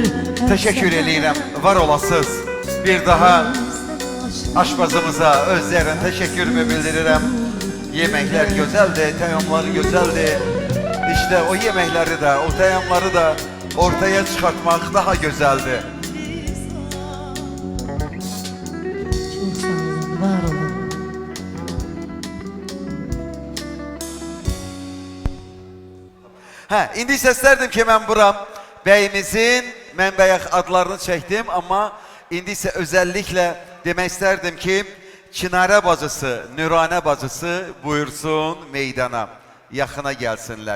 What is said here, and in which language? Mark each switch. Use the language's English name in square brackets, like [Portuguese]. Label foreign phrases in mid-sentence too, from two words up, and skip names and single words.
[Azerbaijani] Teşekkür edirəm, var olasınız. Bir daha aşpazımıza özlerine teşekkürümü bildirirəm. [Turkish] Yemekler güzeldi, teyamları güzeldi. İşte o yemekleri de, o teyamları da ortaya çıkartmak daha güzeldi. Çok sağ olun, var olun. [Azerbaijani] İndi səslərdim ki, mən buram bəyimizin, mən bəyək adlarını çəkdim, amma indi isə özəlliklə demək istərdim ki, Çinarə bacısı, Nüranə bacısı buyursun meydana, yaxına gəlsinlər.